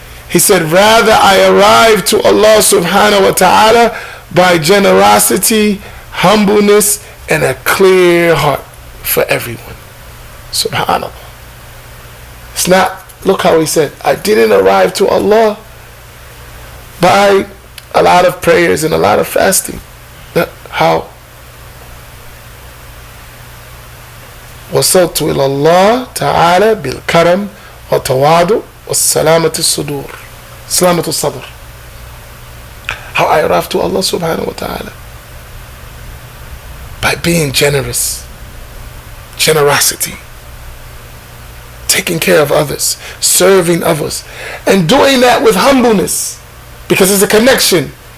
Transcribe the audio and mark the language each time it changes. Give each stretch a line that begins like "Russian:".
English: He said, rather I arrived to Allah subhanahu wa ta'ala by generosity, humbleness, and a clear heart for everyone. Subhanallah. It's not, look how he said, I didn't arrive to Allah by a lot of prayers and a lot of fasting. How?
Arabic: وصلت إلى الله تعالى بالكرم والتواضع والسلامة الصدور. سلامة الصدر.
English: How I arrived to Allah subhanahu wa ta'ala? By being generous. Generosity. Taking care of others. Serving others. And doing that with humbleness. Because it's a connection.